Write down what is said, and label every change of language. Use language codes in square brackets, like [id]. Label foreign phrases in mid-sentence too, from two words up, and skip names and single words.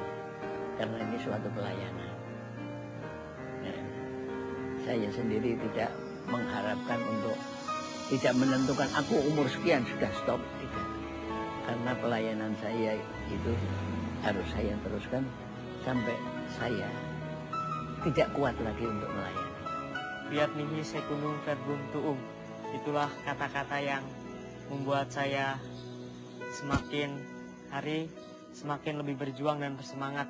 [id] Karena ini suatu pelayanan. Ya, saya sendiri tidak mengharapkan untuk, tidak menentukan aku umur sekian sudah stop. Tidak. Karena pelayanan saya itu harus saya teruskan sampai saya tidak kuat lagi untuk melayani. [la] Fiat mihi secundum verbum tuum. [id] Itulah kata-kata yang membuat saya semakin hari semakin lebih berjuang dan bersemangat.